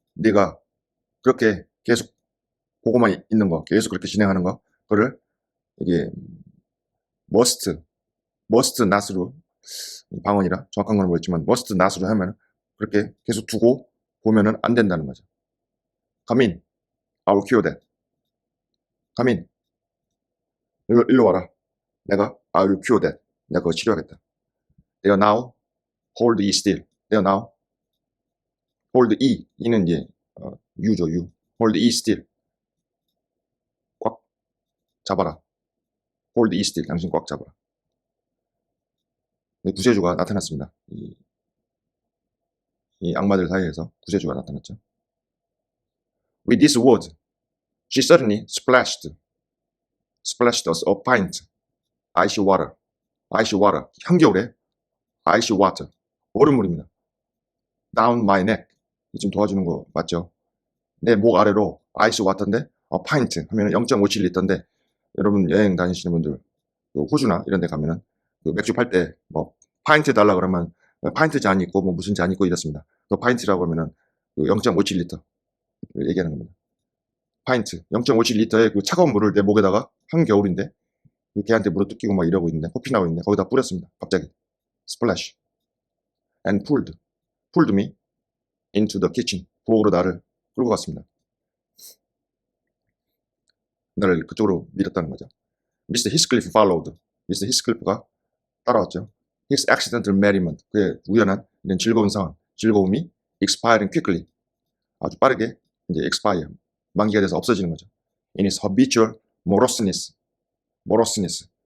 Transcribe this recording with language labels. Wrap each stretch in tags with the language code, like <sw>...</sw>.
<ko>네가 그렇게 계속 보고만 있는 거, 계속 그렇게 진행하는 거, 그거를 이게 must not으로 방언이라 정확한 건 모르겠지만 must not으로 하면 그렇게 계속 두고 보면은 안 된다는 거죠.</ko> <en>Come in, I will cure that. Come in,</en> <ko>일로 와라.</ko> <en>I will cure that.</en> <ko>내가 그거 치료하겠다.</ko> <en>They are now hold E still. They are now hold E. E는 이제 U죠, U. hold E still.</en> <ko>꽉 잡아라.</ko> <en>hold E still.</en> <ko>당신 꽉 잡아라. 구세주가 나타났습니다. 이 악마들 사이에서 구세주가 나타났죠.</ko> <en>With this word, she suddenly splashed us a pint icy water.</en> <ko>한겨울에 icy water. 얼음물입니다.</ko> <en>Down my neck.</en> <ko>좀 도와주는 거 맞죠? 내 목 아래로 icy water인데 pint 하면 0.57리터인데 여러분 여행 다니시는 분들 호주나 이런 데 가면은 그 맥주 팔 때 뭐 파인트 달라 그러면 파인트 잔이 있고 뭐 무슨 잔이 있고 이렇습니다. 그 파인트라고 하면은 그 0.57리터 얘기하는 겁니다. 파인트 0.57리터의 그 차가운 물을 내 목에다가 한겨울인데 그 걔한테 물을 뜯기고 막 이러고 있는데 코피 나고 있는데 거기다 뿌렸습니다. 갑자기</ko> <en>splash and pulled me into the kitchen.</en> <ko>부엌으로 나를 끌고 갔습니다. 나를 그쪽으로 밀었다는 거죠.</ko> <en>Mr. Heathcliff followed.</en> <ko>Mr. Heathcliff가 따라왔죠.</ko> <en>His accidental merriment.</en> <ko>그의 우연한 이런 즐거운 상황, 즐거움이</ko> <en>expiring quickly.</en> <ko>아주 빠르게 이제 expire. 만기가 돼서 없어지는 거죠.</ko> <en>In his habitual moroseness.</en>